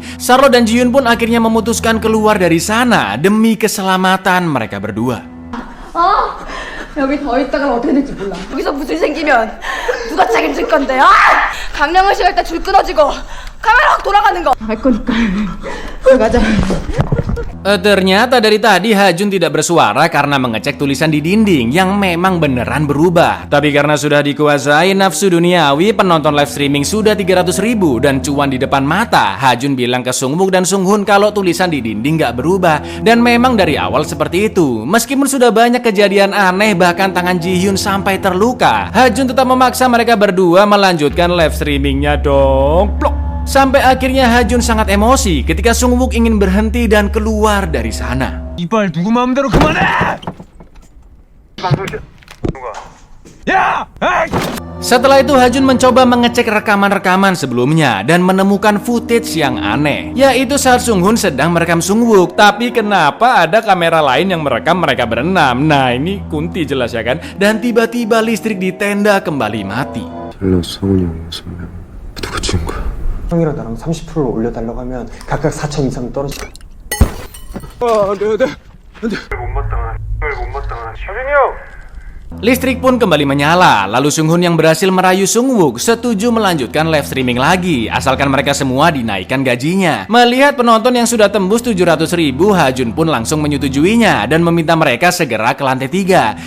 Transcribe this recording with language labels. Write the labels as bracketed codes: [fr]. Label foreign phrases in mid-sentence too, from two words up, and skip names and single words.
[id] Charlotte dan Ji-hyun pun akhirnya memutuskan keluar dari sana demi keselamatan mereka berdua. [ko] 여기 더 있다가 어떻게 될지 몰라. 여기서 무슨 일 생기면 누가 책임질 건데? 강령을 씌울 때 줄 끊어지고 카메라 확 돌아가는 거. 할 거니까. 가자. [id] Ternyata dari tadi Hajun tidak bersuara karena mengecek tulisan di dinding yang memang beneran berubah. Tapi karena sudah dikuasai nafsu duniawi, penonton [en] live streaming [id] sudah 300.000 dan cuan di depan mata. Hajun bilang ke Sungwook dan Sunghun kalau tulisan di dinding gak berubah. Dan memang dari awal seperti itu. Meskipun sudah banyak kejadian aneh, bahkan tangan Ji-hyun sampai terluka, Hajun tetap memaksa mereka berdua melanjutkan [en] live streamingnya [id] dong. Plok. Sampai akhirnya Hajun sangat emosi ketika Sungwook ingin berhenti dan keluar dari sana. [ko] 이빨 누구 마음대로 그만해! 야! [id] Setelah itu Hajun mencoba mengecek rekaman-rekaman sebelumnya dan menemukan footage yang aneh, yaitu saat Sunghoon sedang merekam Sungwook. Tapi kenapa ada kamera lain yang merekam mereka berenam? Nah ini kunti jelas ya kan. Dan tiba-tiba listrik di tenda kembali mati. [ko] 헬로 성훈이 형 6명 누구 찍은 거야? 형이랑 나랑 30%로 올려달라고 하면 각각 4천 이상 떨어져. [id] Listrik pun kembali menyala, lalu Sunghoon yang berhasil merayu Sungwook setuju melanjutkan [en] live streaming [id] lagi, asalkan mereka semua dinaikkan gajinya. Melihat penonton yang sudah tembus 700.000, Hajun pun langsung menyetujuinya dan meminta mereka segera ke lantai 3.